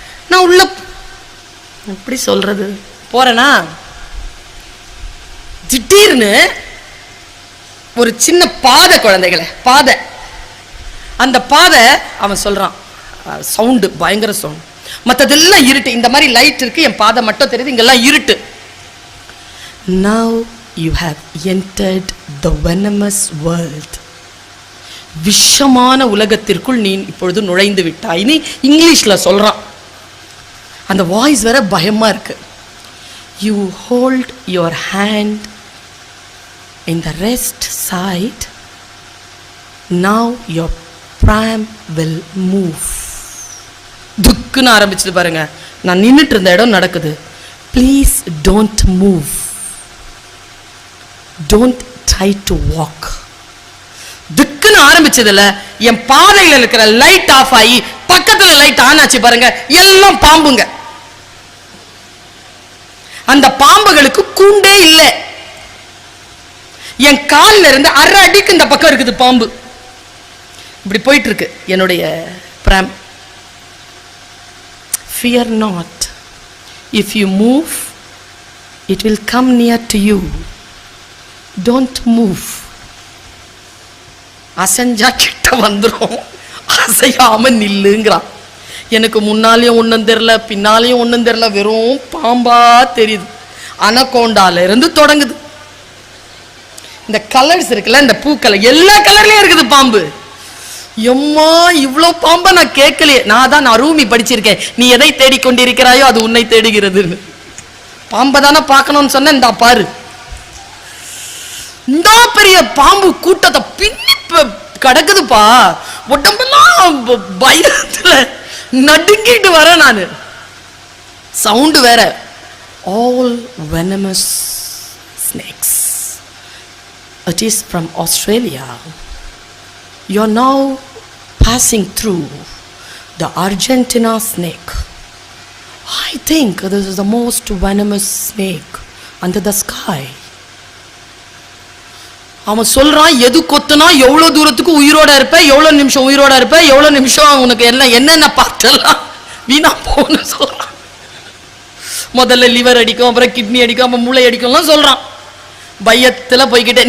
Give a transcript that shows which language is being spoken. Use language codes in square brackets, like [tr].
[ta] நான் உள்ள எப்படி சொல்றது போறேன்னா, திடீர்னு ஒரு சின்ன பாதை, குழந்தைகளை பாதை, அந்த பாதை அவன் சொல்றான், சவுண்டு பயங்கர சவுண்ட், மற்றதெல்லாம் இருட்டு. இந்த மாதிரி லைட் இருக்கு, என் பாதை மட்டும் தெரியுது, இங்கெல்லாம் இருட்டு. [en] Now you have entered the venomous world. [ta] விஷமான உலகத்திற்குள் நீ இப்பொழுது நுழைந்து விட்டாய். நீ இங்கிலீஷ்ல சொல்றான். அந்த வாய்ஸ் வேற பயமா இருக்கு. [en] You hold your hand in the rest side, now your pram will move. [ta] துக்குன்னு ஆரம்பிச்சது பாருங்க. நான் நின்னுட்டு இருந்த இடம் நடக்குது. [en] Please don't move, don't try to walk. [ta] துக்குன்னு ஆரம்பிச்சதுல என் பாதையில இருக்கிற லைட் ஆஃப் ஆகி பக்கத்துல லைட் ஆன் ஆச்சு பாருங்க. எல்லாம் பாம்புங்க. அந்த பாம்புகளுக்கு கூண்டே இல்லை. என் காலில் இருந்து அரை அடிக்கு இந்த பக்கம் இருக்குது பாம்பு. இப்படி போயிட்டு இருக்கு என்னுடைய பிராம். [en] Fear not. If you move, it will come near to you. Don't move. [ta] அசஞ்சா கிட்ட வந்துடும், அசையாம நில்லுங்கிறான். எனக்கு முன்னாலேயும் ஒன்றும் தெரியல, பின்னாலேயும் ஒன்றும் தெரியல, வெறும் பாம்பா தெரியுது. அனகோண்டால இருந்து தொடங்குது. இந்த கலர்ஸ் இருக்குல்ல, இந்த பூக்கள் எல்லா கலர்லயும் இருக்குது பாம்பு. எம்மா இவ்வளோ பாம்பை நான் கேட்கலையே. நான் தான் ரூமி படிச்சிருக்கேன், நீ எதை தேடிக்கொண்டிருக்கிறாயோ அது உன்னை தேடுகிறதுன்னு. பாம்பை தானே பார்க்கணும்னு சொன்ன, இந்தா பாரு. இந்த பெரிய பாம்பு கூட்டத்தை பின்னி கிடக்குதுப்பா. உடம்பெல்லாம் பயத்துல நடுங்கிட்டு வர நான். சவுண்டு வேற. [en] All venomous snakes. It is from Australia. You are now passing through the Argentina snake. I think this is the most venomous snake under the sky. [ta] அவன் சொல்றான், எது கொத்துனா எவ்வளவு தூரத்துக்கு உயிரோட இருப்ப, எவ்வளவு நிமிஷம் உயிரோட இருப்ப, எவ்வளவு நிமிஷம் உனக்கு எல்லாம் என்னென்ன பார்த்தெல்லாம் வீணா போன்னு சொல்றான். முதல்ல லிவர் அடிக்கும், அப்புறம் கிட்னி அடிக்கும், அப்புறம் மூளை அடிக்கும்லாம் சொல்றான். பயத்துல போய்கிட்டே.